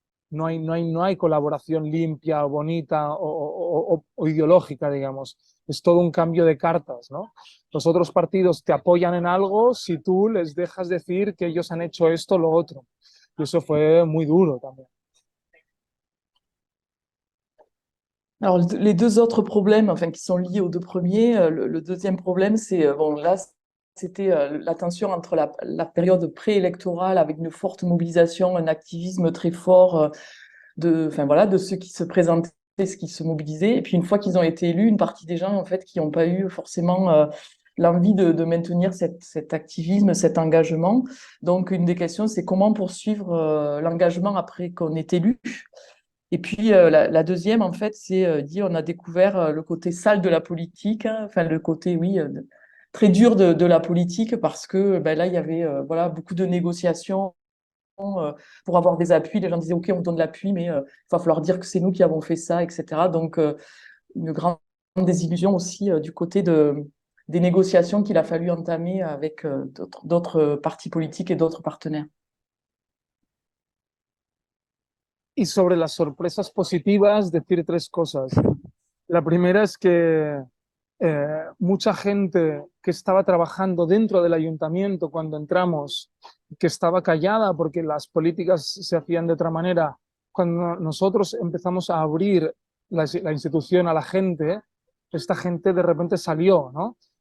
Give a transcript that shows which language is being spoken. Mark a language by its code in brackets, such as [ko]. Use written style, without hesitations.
[es] No hay colaboración limpia o bonita o ideológica, digamos. Es todo un cambio de cartas, ¿no? Los otros partidos te apoyan en algo si tú les dejas decir que ellos han hecho esto o lo otro. Y eso fue muy duro también. [fr] Alors, les deux autres problèmes, enfin, qui sont liés aux deux premiers, le deuxième problème, c'est, bon, là, c'était la tension entre la période préélectorale avec une forte mobilisation, un activisme très fort enfin, voilà, de ceux qui se présentaient, ceux qui se mobilisaient. Et puis, une fois qu'ils ont été élus, une partie des gens, en fait, qui n'ont pas eu forcément l'envie de maintenir cet activisme, cet engagement. Donc, une des questions, c'est comment poursuivre l'engagement après qu'on est élu. Et puis, la deuxième, en fait, c'est dit, on a découvert le côté sale de la politique, hein, enfin, le côté, oui, très dur de la politique, parce que ben, là, il y avait voilà, beaucoup de négociations pour avoir des appuis. Les gens disaient, OK, on donne l'appui, mais il va falloir dire que c'est nous qui avons fait ça, etc. Donc, une grande des illusions aussi du côté des négociations qu'il a fallu entamer avec d'autres partis politiques et d'autres partenaires. [es] Y sobre las sorpresas positivas, decir tres cosas. La primera es que mucha gente que estaba trabajando dentro del ayuntamiento cuando entramos, que estaba callada porque las políticas se hacían de otra manera, cuando nosotros empezamos a abrir la institución a la gente, esta gente de repente salió, ¿no?